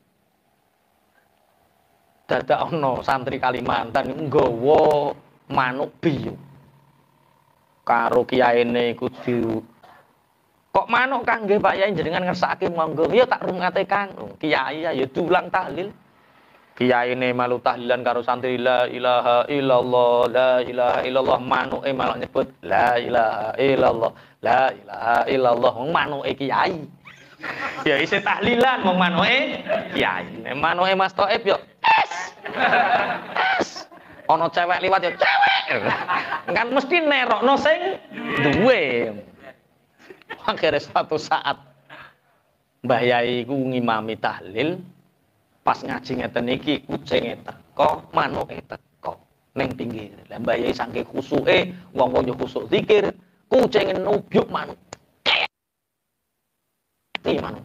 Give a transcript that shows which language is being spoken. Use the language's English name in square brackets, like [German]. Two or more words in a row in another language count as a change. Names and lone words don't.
[Javanese] Dadak ono santri Kalimantan nggawa manuk biyu. Karo kiyaine iku kok manuk Kang nggih Pak Yai jenengan ngersakake monggo. Ya tak rungate Kang. Kiai ya diulang tahlil. Kiyaine malu tahlilan karo santri [Arabic] لا إله إلا الله, لا إله إلا الله, [Javanese] manuke malah nyebut [Arabic] لا إله إلا الله، لا إله إلا الله, [Javanese] wong manuke kiai. Ya isih tahlilan wong manuke kiai. Nek manuke Mas Thaib yo es. Ana cewek liwat yo cewek. Kan mesti nerokno sing duwe. Akhire suatu saat Mbah Yai ku ngimami tahlil. Pas ngaji ngeten iki kucinge teko, manuke teko ning pinggir. Lah Mbah Yai saking khusuke, wong-wong yo khusuk zikir, kucinge nubyuk manuk. Iki manuke.